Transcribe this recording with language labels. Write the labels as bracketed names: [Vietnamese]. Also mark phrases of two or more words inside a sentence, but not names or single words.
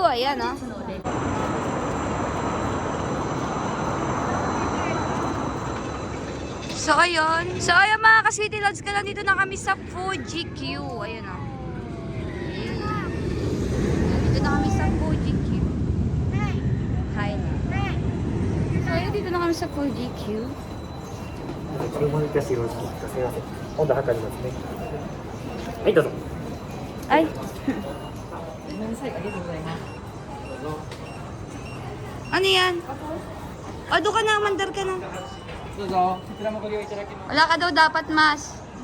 [Filipino] Ayan, oh. So, ayun. So, ayun mga kaswiti lods ko, nandito na kami sa Fuji Q. Ayan, oh. Nandito na kami sa Fuji Q. Hi. So, ayun, dito na kami sa Fuji Q. [Japanese] 注文いたしよろしいですか。すみません。温度測りますね。はい、どうぞ。 [Filipino] Ay. Ano yan? O, doon ka na, mandar ka na. Wala ka daw dapat, mas.